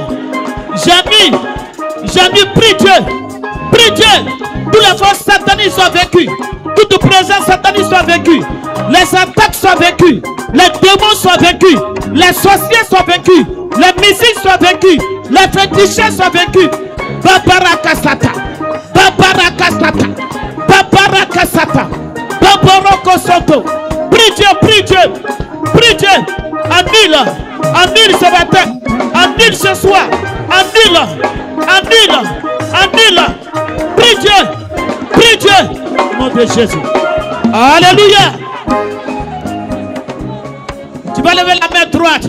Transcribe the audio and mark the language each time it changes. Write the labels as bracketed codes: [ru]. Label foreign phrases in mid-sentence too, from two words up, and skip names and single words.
[fr] J'annule. J'annule. Prie Dieu. Prie Dieu. Toutes les forces sataniques sont vaincues. Toute présence satanique soit vaincue. Les attaques sont vaincues. Les démons sont vaincus. Les sorciers sont vaincus. Les mystiques sont vaincus. Les féticheurs sont vaincus. Babarakasata. Babarakasata. Babarakasata. Baborokosoto. Prie Dieu, prie Dieu. Prie Dieu. Annule. Annule ce matin. Annule ce soir. Annule. Annule. Annule. Prie Dieu. Prie Dieu. Au nom de Jésus. Alléluia. Tu vas lever la main droite.